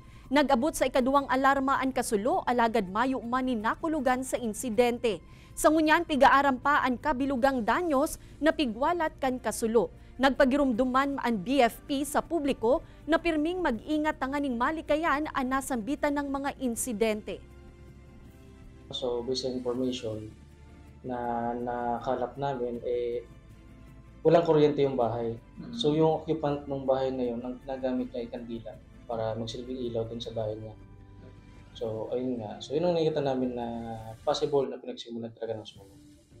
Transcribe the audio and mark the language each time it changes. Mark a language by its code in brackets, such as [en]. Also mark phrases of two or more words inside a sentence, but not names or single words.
[bik] Nag-abot sa ikaduwang alarma ang kasulo, alagad mayo man ni nakulugan sa insidente. Sa ngunyan, pigaaram pa ang kabilugang danyos na pigwalat kan kasulo. Nagpagirumduman ang BFP sa publiko na pirming mag-ingat tanganing malikayan ang nasambitan ng mga insidente. [tl] So, [en] based on information [tl] na nakalap namin, walang kuryente yung bahay. So, yung occupant ng bahay na yun, ang nagamit niya ay kandila para magsilbing ilaw dun sa bahay niya. So, ayun nga. So, yun ang nakikita namin na possible na pinagsimulan talaga ng sunog.